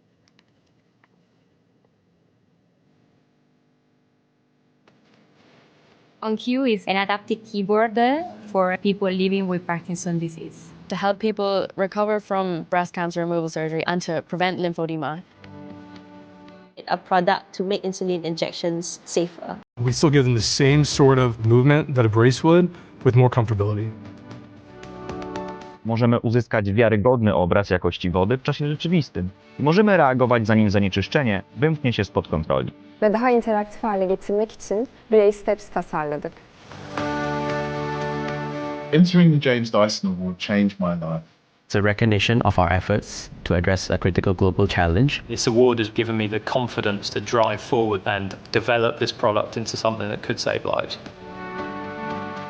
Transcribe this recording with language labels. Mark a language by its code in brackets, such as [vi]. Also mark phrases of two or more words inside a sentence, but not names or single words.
[en] OnCue is an adaptive keyboard for people living with Parkinson's disease, to help people recover from breast cancer removal surgery and to prevent lymphedema. A product to make insulin injections safer. We still give them the same sort of movement that a brace would, with more comfortability. [pl] Możemy uzyskać wiarygodny obraz jakości wody w czasie rzeczywistym i możemy reagować, zanim zanieczyszczenie wymknie się spod kontroli. [tr] Ve daha interaktif hale getirmek için Relay Steps tasarladık. [en] Entering the James Dyson Award changed my life. It's a recognition of our efforts to address a critical global challenge. This award has given me the confidence to drive forward and develop this product into something that could save lives.